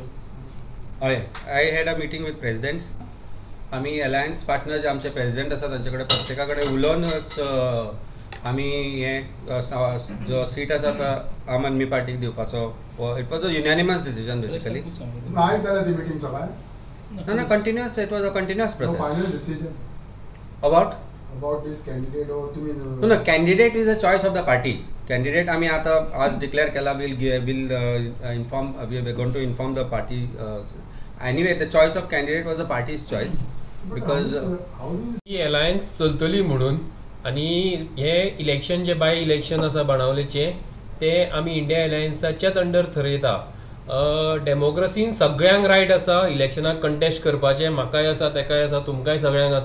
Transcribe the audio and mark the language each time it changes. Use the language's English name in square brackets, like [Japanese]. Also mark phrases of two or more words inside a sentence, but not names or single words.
[Konkani] हय, [English] I had a meeting with presidents. [Konkani] आमी [English] alliance partner [Konkani] जे आमचे प्रेसिडेंट आसा तांचे कडेन प्रत्येका कडेन उलोवनच आमी हे जो सीट आसा तो आम आदमी पार्टीक दिवपाचो, [English] it was a unanimous decision basically. [Marathi] नाही झालं ती मीटिंग सगळ्या? [English] No, continuous. It was a continuous process. No final decision about this candidate or to be no, candidate is a choice of the party. Candidate [Marathi] आम्ही आता आज declare केला, [English] will inform, we are going to inform the party. Anyway, the choice of candidate was the party's choice because [Konkani] ही अलायन्स चलतली म्हणून आणि हे इलेक्शन जे [English] by election [Konkani] आसा बाणावलेचे ते आमी इंडिया अलायन्साच्याच अंडर थरयता. डेमोक्रेसीन सगळ्यांक रायट आसा इलेक्शनाक कंटेस्ट करपाचें, म्हाकाय आसा, तेकाय आसा, तुमकांय सगळ्यांक आसा.